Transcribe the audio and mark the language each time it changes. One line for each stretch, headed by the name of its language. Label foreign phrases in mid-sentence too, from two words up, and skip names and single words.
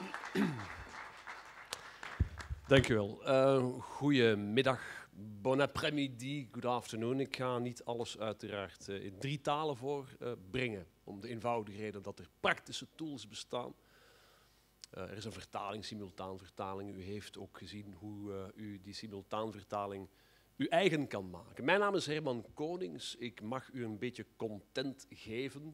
Dutch: Dank u wel. Goedemiddag,
French: bon après-midi,
English: good afternoon.
Dutch: Ik ga niet alles uiteraard in 3 talen voorbrengen. Om de eenvoudige reden dat er praktische tools bestaan. Er is een vertaling, simultaanvertaling. U heeft ook gezien hoe u die simultaanvertaling uw eigen kan maken. Mijn naam is Herman Konings. Ik mag u een beetje content geven.